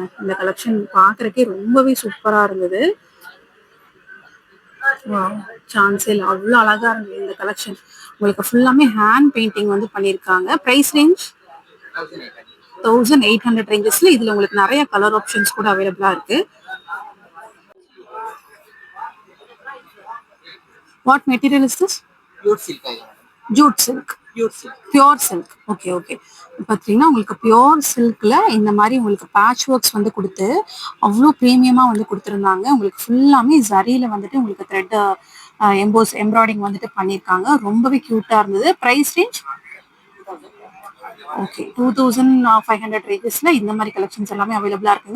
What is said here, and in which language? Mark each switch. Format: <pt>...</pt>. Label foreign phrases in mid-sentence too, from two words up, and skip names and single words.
<ta>இந்த கலெக்ஷன் பார்க்கறக்கே ரொம்பவே சூப்பரா இருந்தது. சான்ஸே இல்லை, அவ்வளோ அழகா இருந்தது இந்த கலெக்ஷன். உங்களுக்கு ஃபுல்லாமே</ta> <en>hand painting</en> <ta>வந்து பண்ணியிருக்காங்க.</ta> <en>price range</en> <ta>1800 ரேஞ்சஸ்ல. இதுல உங்களுக்கு நிறைய</ta> <en>color options</en> <ta>கூட அவைலபிளா இருக்கு.</ta> <en>What material is this? pure silk</en> <hi>आएगा मैडम,</hi> <en>jute silk, pure silk. pure silk. okay okay.</en> <ta>பார்த்தீங்கன்னா உங்களுக்கு</ta> <en>pure silk</en> <ta>இந்த மாதிரி உங்களுக்கு</ta> <en>patch works</en> <ta>வந்து கொடுத்து அவ்வளோ ப்ரீமியமா வந்து கொடுத்துருந்தாங்க. உங்களுக்கு ஃபுல்லாமே ஜரியில வந்துட்டு உங்களுக்கு</ta> <en>thread embroidering</en> <ta>வந்துட்டு பண்ணியிருக்காங்க. ரொம்பவே க்யூட்டா இருந்தது.</ta> <en>price range okay</en> <ta>2500 ரேஞ்சஸ்ல இந்த மாதிரி கலெக்ஷன்ஸ் எல்லாமே அவைலபிளா இருக்குங்க.</ta>